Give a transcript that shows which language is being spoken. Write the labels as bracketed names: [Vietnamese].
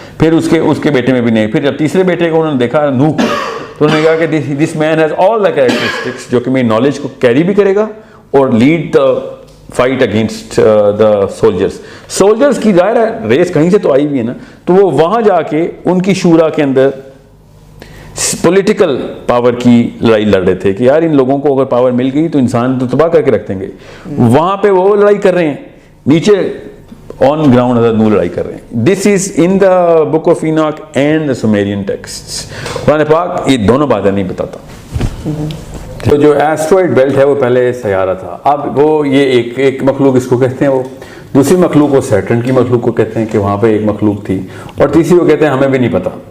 [Urdu] پھر اس کے بیٹے میں بھی نہیں. پھر جب تیسرے بیٹے کو انہوں نے دیکھا نوح, تو انہوں نے کہا کہ [English] this man has all the characteristics [Urdu] جو کہ میری نالج کو کیری بھی کرے گا اور [English] lead the fight against the soldiers [Urdu] کی ظاہر ہے ریس کہیں سے تو آئی بھی ہے نا. تو وہ وہاں جا کے ان کی شورا کے اندر پولیٹیکل پاور کی لڑائی لڑ رہے تھے کہ یار ان لوگوں کو اگر پاور مل گئی تو انسان تو تباہ کر کے رکھ دیں گے. وہاں پہ وہ لڑائی کر رہے ہیں, نیچے آن گراؤنڈ حضرت نوح لڑائی کر رہے ہیں. [English] This is in the book of Enoch and the Sumerian texts. [Urdu] قرآن پاک یہ دونوں باتیں نہیں بتاتا. تو جو ایسٹرائڈ بیلٹ ہے وہ پہلے سیارہ تھا. اب وہ یہ ایک مخلوق اس کو کہتے ہیں, وہ دوسری مخلوق کو سیٹرن کی مخلوق کو کہتے ہیں کہ وہاں پہ ایک مخلوق تھی, اور تیسری کو کہتے ہیں ہمیں بھی نہیں پتا.